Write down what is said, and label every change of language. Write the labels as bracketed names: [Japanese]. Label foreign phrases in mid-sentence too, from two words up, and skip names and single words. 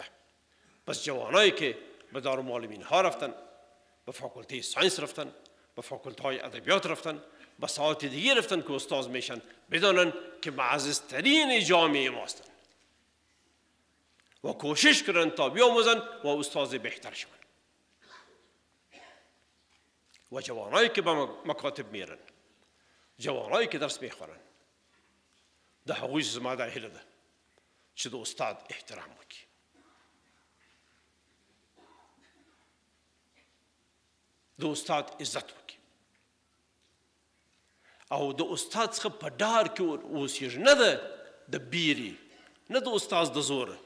[Persian] پس جوانایی که به دارالمعلمین ها رفتن، به فاکولته ساینس رفتن، به فاکولته های ادبیات رفتن، به ساعات دیگه رفتن که استاد میشن، بدانن که معززترین جامعه ما هستن و کوشش کنن تا بیاموزن و استاد بهتر شون. و جوانایی که به مکاتب میرن، جوانایی که درس میخورن، [Pashto] ده هغوی زما دا هیله ده چې د استاد احترام وکړي. د استاد عزت وکړي او د استاد څخه په ډار کې اوسېږي، نه د بیرې، نه د استاد د زوره.